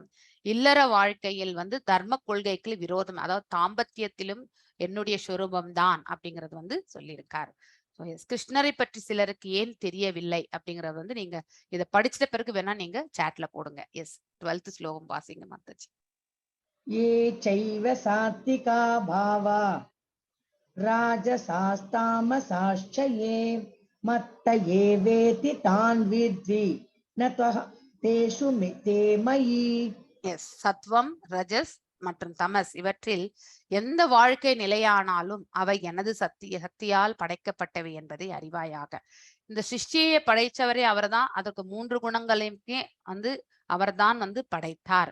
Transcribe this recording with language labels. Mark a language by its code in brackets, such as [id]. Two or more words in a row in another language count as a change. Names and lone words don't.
[ta] இல்லற வாழ்க்கையில் வந்து தர்ம கொள்கைக்கு விரோதம், அதாவது தாம்பத்தியத்திலும் என்னுடைய சொரூபம் தான் அப்படிங்கிறது வந்து சொல்லியிருக்காரு. கிருஷ்ணரை பற்றி சிலருக்கு ஏன் தெரியவில்லை அப்படிங்கறது வந்து நீங்க இதை படிச்சிட்ட பிறகு வேணா நீங்க சாட்ல போடுங்க. எஸ், 12th ஸ்லோகம் வாசிங்க மாதாஜி. [sa] ये चैव सात्विका भावा राजसास्तामसाश्च ये मत्त एवेति तान् विद्धि न तेषु ते मयि. [ta] எஸ், சத்வம், ரஜஸ் மற்றும் தமஸ் இவற்றில் எந்த வாழ்க்கை நிலையானாலும் அவை எனது சக்தியால் படைக்கப்பட்டவை என்பதை அறிவாயாக. இந்த சிருஷ்டியை படைச்சவரே அவர்தான். அதற்கு 3 குணங்களையுமே வந்து அவர்தான் வந்து படைத்தார்.